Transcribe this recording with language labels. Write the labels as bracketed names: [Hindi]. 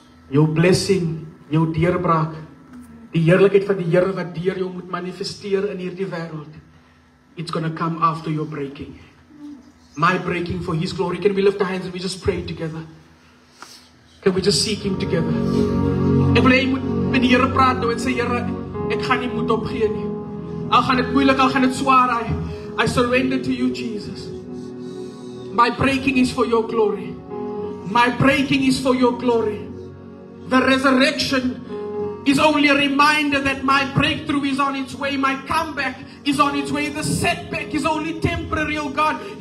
[Afrikaans] Jou blessing, jou deurbraak, die heerlikheid van die Here wat deur jou moet manifesteer in hierdie wêreld, [English] it's going to come after your breaking. My breaking for His glory. Can we lift our hands and we just pray together? Can we just seek Him together? [Afrikaans] Ek wil hê jy moet met die Here praat nou en sê, Here, ek gaan nie moed opgee nie. Al gaan dit moeilik, al gaan dit swaar, [English] I surrender to you, [Afrikaans] Jesus. [English] My breaking is for your glory. My breaking is for your glory. The resurrection is only a reminder that my breakthrough is on its way. My comeback is on its way. The setback is only temporary, oh God.